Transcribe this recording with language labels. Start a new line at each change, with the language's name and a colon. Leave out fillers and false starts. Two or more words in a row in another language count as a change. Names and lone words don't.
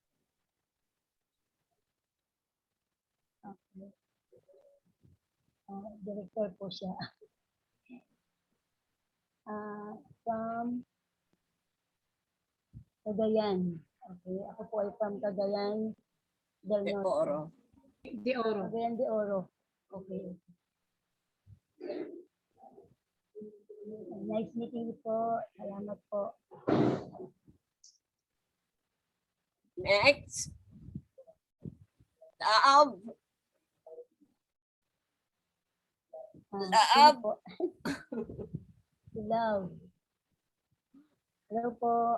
Filipino: Okay. Director po siya. From Cagayan. Okay. Ako po ay from Cagayan del De Norte. Oro. De Oro. Cagayan de Oro.
English: Okay. Nice meeting you po.
Filipino: Salamat po. Next. Love. Love. Po. Love. Hello po.